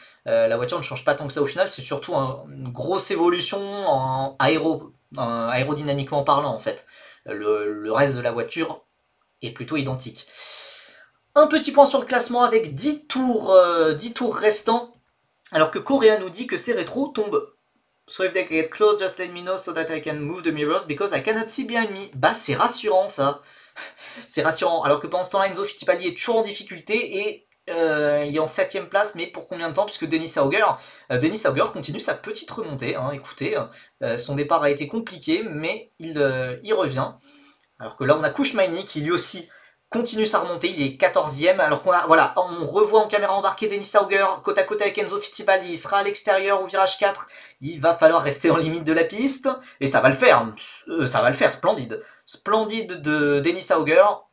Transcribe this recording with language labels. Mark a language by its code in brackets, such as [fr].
[fr] La voiture ne change pas tant que ça au final, c'est surtout une grosse évolution aérodynamiquement parlant en fait. Le reste de la voiture est plutôt identique. Un petit point sur le classement avec 10 tours restants, alors que Correa nous dit que ses rétros tombent. [en] So if they get close, just let me know so that I can move the mirrors because I cannot see behind me. [fr] Bah c'est rassurant ça. C'est rassurant. Alors que pendant ce temps-là, Enzo Fittipaldi est toujours en difficulté et il est en 7ème place, mais pour combien de temps? Puisque Dennis Auger continue sa petite remontée. Écoutez, son départ a été compliqué, mais il revient. Alors que là, on a Kouchmaini qui lui aussi continue sa remontée, il est 14ème, alors on revoit en caméra embarquée Dennis Auger, côte à côte avec Enzo Fittipaldi, il sera à l'extérieur au virage 4, il va falloir rester en limite de la piste, et ça va le faire, splendide de Dennis Auger.